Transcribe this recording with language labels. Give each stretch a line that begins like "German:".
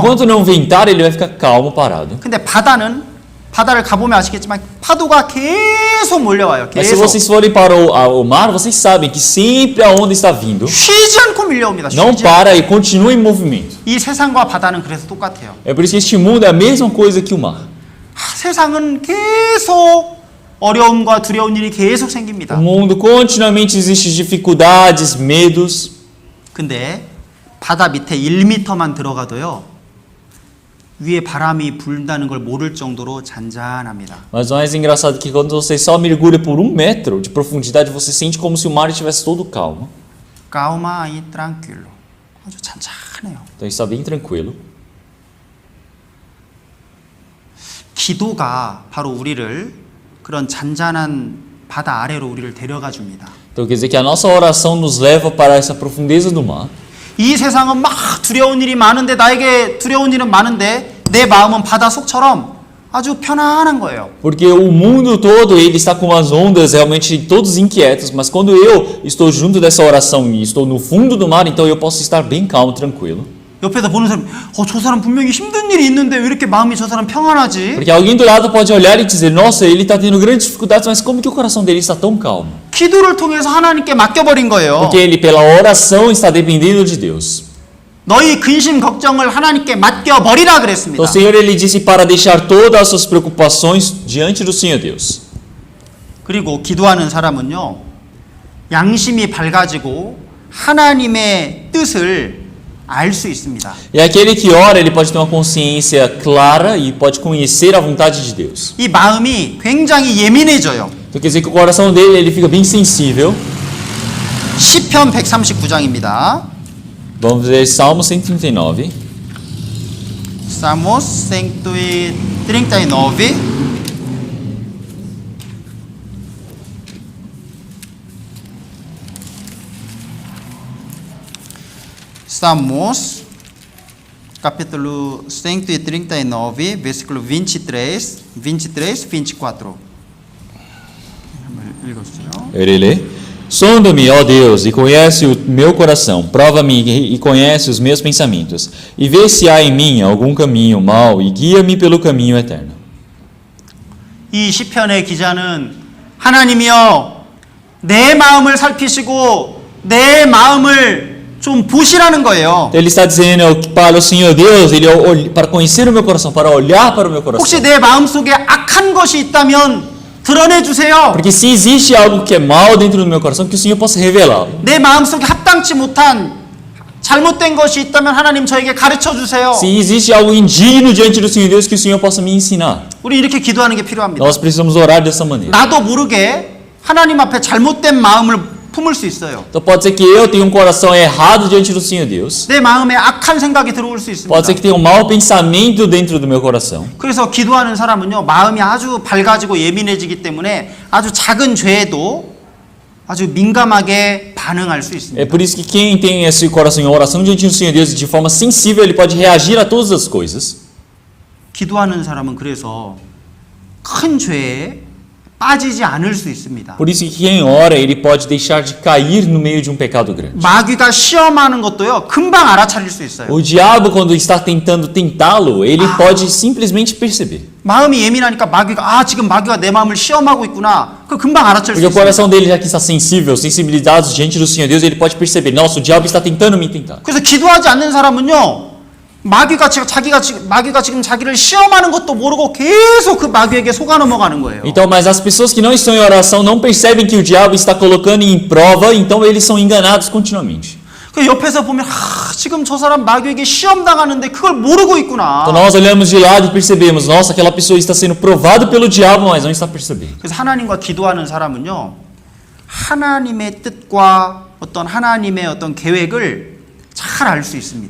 Portuguese: Enquanto não ventar, ele vai ficar calmo, parado.
Korean: 근데 바다를 가보면 아시겠지만 파도가 계속 몰려와요.
Portuguese: Mas se
Korean: 계속.
Portuguese: vocês forem para o mar, vocês sabem que sempre a onda está vindo,
Korean: 쉬지 않고 밀려옵니다.
Portuguese: não
Korean: 쉬지
Portuguese: para e continua em movimento.
Korean: 이 세상과 바다는 그래서 똑같아요.
Portuguese: É por isso que este mundo é a mesma coisa que o mar.
Korean: 세상은 계속 어려움과 두려운 일이 계속 생깁니다.
Portuguese: O mundo continuamente existe dificuldades, medos,
Korean: 근데 바다 밑에 1m만 들어가도요, 위에 바람이 불다는 걸 모를 정도로 잔잔합니다.
Portuguese: mas o mais engraçado é que quando você só mergulha por 1 metro de profundidade, você sente como se o mar estivesse todo calmo. Calma e tranquilo.
Korean: 아주 잔잔해요.
Portuguese: Então está bem tranquilo.
Korean: 기도가 바로 우리를 그런 잔잔한 바다 아래로 우리를 데려가 줍니다.
Portuguese: Então quer dizer que a nossa oração nos leva para essa profundeza do mar.
Korean: 이 세상은 막 두려운 일이 많은데, 나에게 두려운 일은 많은데 내 마음은 바다 속처럼 아주 편안한 거예요.
Portuguese: Porque o mundo todo ele está com as ondas realmente todos inquietos, mas quando eu estou junto dessa oração e estou no fundo do mar, então eu posso estar bem calmo, tranquilo.
Korean: 옆에서 보는 사람, 저 사람 분명히 힘든 일이 있는데 왜 이렇게 마음이 저 사람 평안하지?
Portuguese: Porque alguém do lado pode olhar e dizer, nossa, ele está tendo grandes dificuldades, mas como que o coração dele está tão calmo?
Korean: 기도를 통해서 하나님께 맡겨버린 거예요.
Portuguese: Porque ele pela oração está dependendo de Deus.
Korean: 너희 근심 걱정을 하나님께 맡겨버리라 그랬습니다.
Portuguese: Então o Senhor ele disse para deixar todas as suas preocupações diante do Senhor Deus.
Korean: 그리고 기도하는 사람은요, 양심이 밝아지고 하나님의 뜻을 알 수 있습니다.
Portuguese: E aquele que ora, ele pode ter uma consciência clara e pode conhecer a vontade de Deus.
Korean: 이 마음이 굉장히 예민해져요.
Portuguese: Então quer dizer que o coração dele ele fica bem sensível.
Korean: 시편 139장입니다.
Portuguese: Vamos ver Salmo 139. Salmos 139. Salmos, capítulo 139, versículo 23, 24.
Korean: 읽어주세요.
Portuguese: Ele lê: Sonda-me, ó Deus, e conhece o meu coração, prova-me e conhece os meus pensamentos, e vê se há em mim algum caminho mau, e guia-me pelo caminho eterno.
Korean: 이 시편의 기자는 하나님이여, 내 마음을 살피시고 내 마음을 좀 보시라는 거예요.
Portuguese: Ele está dizendo para o Senhor Deus, para conhecer o meu coração, para olhar para o meu coração.
Korean: 혹시 내 마음속에 악한 것이 있다면 드러내 주세요.
Portuguese: Porque se existe algo que é mal dentro do meu coração, que o Senhor possa revelá-lo.
Korean: 내 마음속에 합당치 못한 잘못된 것이 있다면 하나님 저에게 가르쳐 주세요.
Portuguese: Se existe algo indigno diante do Senhor Deus, que o Senhor possa me ensinar.
Korean: 우리 이렇게 기도하는 게 필요합니다.
Portuguese: Nós precisamos orar dessa maneira.
Korean: 나도 모르게 하나님 앞에 잘못된 마음을 품을 수 있어요.
Portuguese: Então pode ser que eu tenha um coração errado diante do Senhor Deus.
Korean: 내 마음에 악한 생각이 들어올 수 있습니다.
Portuguese: Pode ser que tenha um mau pensamento dentro do meu coração.
Korean: 그래서 기도하는 사람은요, 마음이 아주 밝아지고 예민해지기 때문에 아주 작은 죄에도 아주 민감하게 반응할 수
Portuguese: É
Korean: 있습니다.
Portuguese: por isso que quem tem esse coração em oração diante do Senhor Deus de forma sensível, ele pode reagir a todas as coisas.
Korean: 기도하는 사람은 그래서 큰 죄에 빠지지 않을 수 있습니다.
Portuguese: Por isso que quem ora, ele pode deixar de cair no meio de um pecado grande.
Korean: 마귀가 시험하는 것도요, 금방 알아차릴 수 있어요.
Portuguese: O diabo, quando está tentando tentá-lo, ele pode simplesmente perceber.
Korean: 마음이 예민하니까 마귀가 지금 마귀가 내 마음을 시험하고 있구나. 그 금방 알아챌 수
Portuguese: Porque o
Korean: 있어요.
Portuguese: coração dele, já que está sensível, sensibilizado diante do Senhor Deus, ele pode perceber, nossa, o diabo está tentando me tentar.
Korean: 그래서 기도하지 않는 사람은요, 마귀가 지금 자기를 시험하는 것도 모르고 계속 그 마귀에게 속아 넘어가는 거예요.
Portuguese: Então, mas as pessoas que não estão em oração não percebem que o diabo está colocando em prova, então eles são enganados continuamente.
Korean: 그 옆에서 보면 지금 저 사람 마귀에게 시험 당하는데 그걸 모르고 있구나.
Portuguese: Então nós olhamos de lado e percebemos, nossa, aquela pessoa está sendo provada pelo diabo, mas não está percebendo.
Korean: 그래서 하나님과 기도하는 사람은요, 하나님의 뜻과 하나님의 계획을 잘 알 수 있습니다.